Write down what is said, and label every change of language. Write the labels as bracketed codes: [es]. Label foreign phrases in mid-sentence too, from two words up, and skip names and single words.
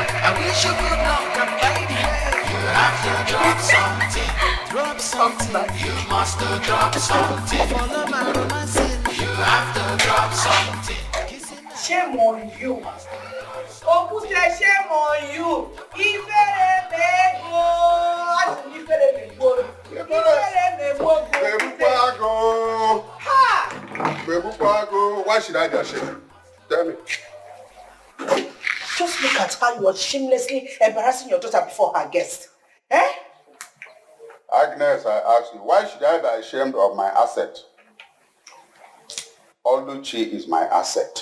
[en] I wish you good luck, and by the way, you have to drop something. Drop something. You must drop something. Follow my romancing. You have to drop something. Shame on you. Oku say shame on you. [ig] Ifere Bebupago. Ha! Bebupago. [en] Why should I be ashamed? Tell me. Just look at how you are shamelessly embarrassing your daughter before her guest. Eh? Agnes, I ask you, why should I be ashamed of my asset? Oluchi is my asset.